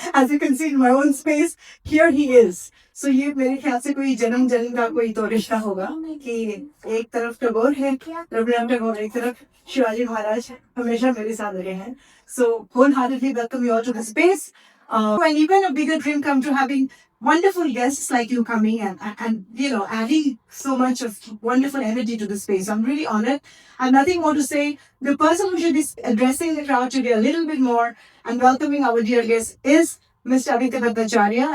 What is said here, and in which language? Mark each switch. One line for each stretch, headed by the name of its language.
English: As you can see in my own space, here he is.
Hindi: So ये मेरे ख्याल से कोई जन्म जन्म का कोई तो रिश्ता होगा कि एक तरफ टैगोर है, रविंद्रनाथ टैगोर, एक तरफ शिवाजी महाराज हमेशा मेरे साथ रहे हैं.
English: So wholeheartedly welcome you all to the space. And even a bigger dream come to having wonderful guests like you coming and adding so much of wonderful energy to the space. I'm really honored. I have nothing more to say. The person who should be addressing the crowd today a little bit more and welcoming our dear guest is Mr. Aditya Bhattacharya.